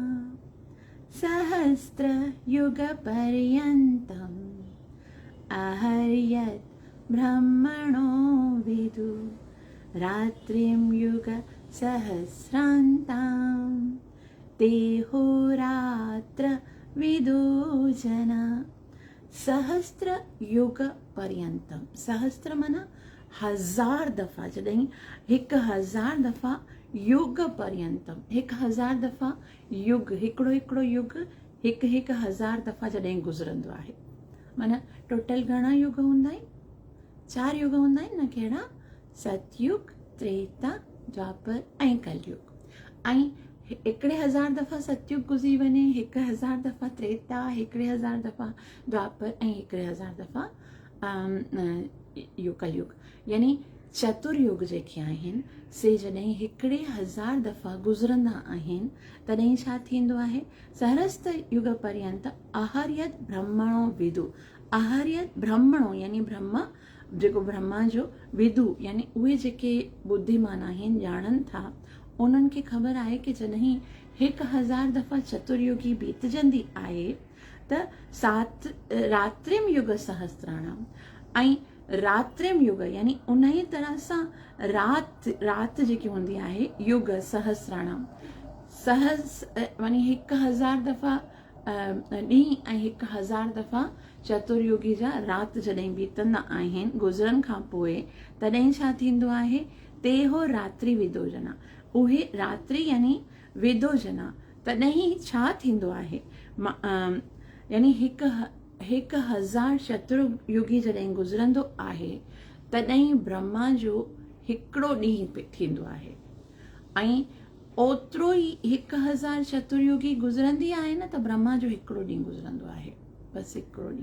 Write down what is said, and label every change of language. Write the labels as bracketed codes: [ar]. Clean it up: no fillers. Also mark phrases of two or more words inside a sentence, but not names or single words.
[sa] सहस्र युग पर्यन्तम् अहर्यत् ब्रह्मणो विदुः रात्रिं युग सहस्रान्तां ते होरात्र विदो जना। सहस्र युग पर्यन्तम, [sd] सहस्र माना 1000 दफ़ा, जॾहिं 1000 दफ़ा [sa] युग पर्यन्तम, [sd] 1000 दफ़ा युग, हिकिड़ो युग 1000 दफ़ा जॾहिं गुज़रंदो आहे, माना टोटल घणा युग हूंदा आहिनि? 4 युग हूंदा आहिनि न, कहिड़ा? सतयुग, त्रेता, द्वापर ऐं कलयुग। ऐं 1000 दफ़ा सतयुग गुज़री वञे, 1000 दफ़ा त्रेता, 1000 दफ़ा द्वापर ऐं 1000 दफ़ा कलयुग, यानी चतुर्युग जेके आहिनि से जॾहिं 1000 दफ़ा गुज़रंदा आहिनि तॾहिं छा थींदो आहे? [sa] सहस्र युग पर्यंत अहर्यत ब्रह्मणो विदु। अहर्यत ब्रह्मणो [sd] यानी ब्रह्मा, जेको ब्रह्मा जो विदु यानी उहे जेके बुद्धिमान आहिनि, ॼाणनि था, उन्हनि खे ख़बर आहे कि जॾहिं 1000 दफ़ा चतुर्युगी बीतजंदी आहे त [sa] रात्रिम युग सहस्राणाम, [sd] ऐं [sa] रात्रिम युग [sd] यानी उन ई तरह सां राति जेकी हूंदी आहे [sa] युग सहस्राणाम [sd] मानी 1000 दफ़ा ॾींहुं ऐं 1000 दफ़ा चतुर्युगी जा राति जॾहिं बीतंदा आहिनि गुज़रनि खां पोइ, तॾहिं छा थींदो आहे, [sa] तेहो रात्रि विदोजना, [sd] उहे रात्रि यानी विदोजना, तॾहिं छा थींदो आहे, यानी 1000 चतुर्युगी जॾहिं गुज़रंदो आहे तॾहिं ब्रह्मा जो हिकिड़ो ॾींहुं थींदो आहे, ऐं ओतिरो ई 1000 चतुर्युगी गुज़रंदी आहे न त ब्रह्मा जो हिकिड़ो ॾींहुं गुज़रंदो आहे, बसि हिकिड़ो ॾींहुं।